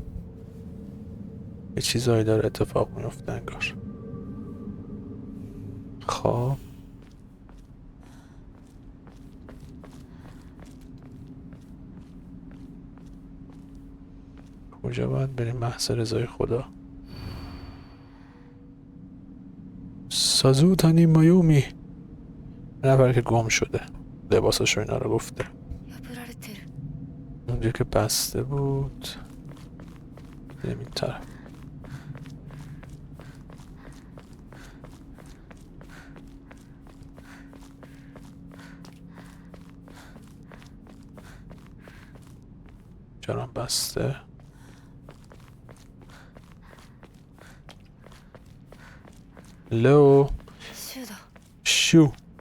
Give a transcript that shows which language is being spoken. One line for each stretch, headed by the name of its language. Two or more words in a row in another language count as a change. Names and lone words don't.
Persian: یه چیزایی داره اتفاق میفته انگار. خب کجا باید بریم؟ محض رضای خدا. سازو تانی مایومی. نفر که گم شده لباساشو اینا رو گفته.
Japanese: 破られてる。
Persian: اونجا که بسته بود بریم این طرف. چرا بسته؟ لو
Japanese: シュウだ。
Persian: شو